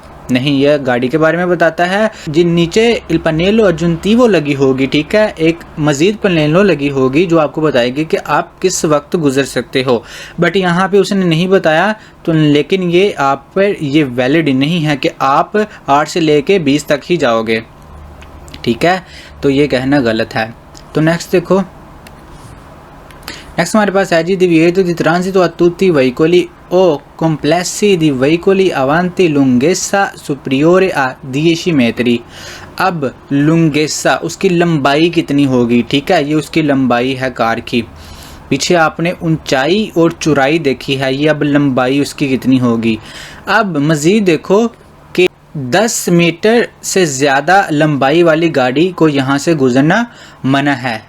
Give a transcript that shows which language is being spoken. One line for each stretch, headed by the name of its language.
Hindi: नहीं, यह गाड़ी के बारे में बताता है जिन नीचे इल पनेलो अजुनतीवो लगी होगी। ठीक है, एक मजीद पनेलो लगी होगी जो आपको बताएगी कि आप किस वक्त गुजर सकते हो। बट यहाँ पे उसने नहीं बताया, तो लेकिन ये आप पर ये वैलिड नहीं है कि आप 8 से लेके 20 तक ही जाओगे। ठीक है, तो ये कहना गलत है। तो नेक्स्ट देखो, नेक्स्ट हमारे पास है जी
Italian: दिव्येतो दी ट्रांजितो a tutti i veicoli o complessi di veicoli avanti lunghezza superiore a 10 metri।
Hindi: अब लुंगेसा उसकी लंबाई कितनी होगी। ठीक है, ये उसकी लंबाई है कार की। पीछे आपने ऊंचाई और चौड़ाई देखी है, ये अब लंबाई उसकी कितनी होगी। अब मज़ीद देखो कि 10 मीटर से ज़्यादा लंबाई वाली गाड़ी को यहाँ से गुजरना मना है।